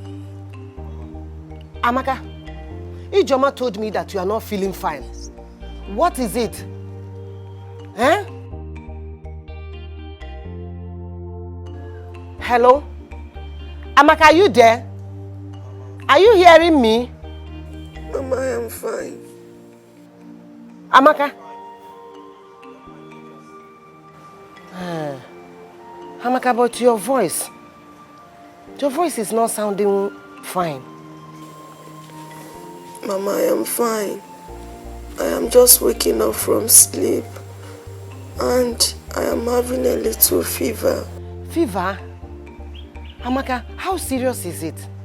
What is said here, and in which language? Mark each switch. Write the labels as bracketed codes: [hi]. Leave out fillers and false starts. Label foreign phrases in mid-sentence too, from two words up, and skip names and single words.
[en] Amaka, Ijoma told me that you are not feeling fine. What is it? Hello? Amaka, are you there? Are you hearing me? Mama, I am fine. Amaka? Amaka, but your voice is not sounding fine. Mama, I am fine. I am just waking up from sleep and I am having a little fever. Fever? Amaka, how serious is it?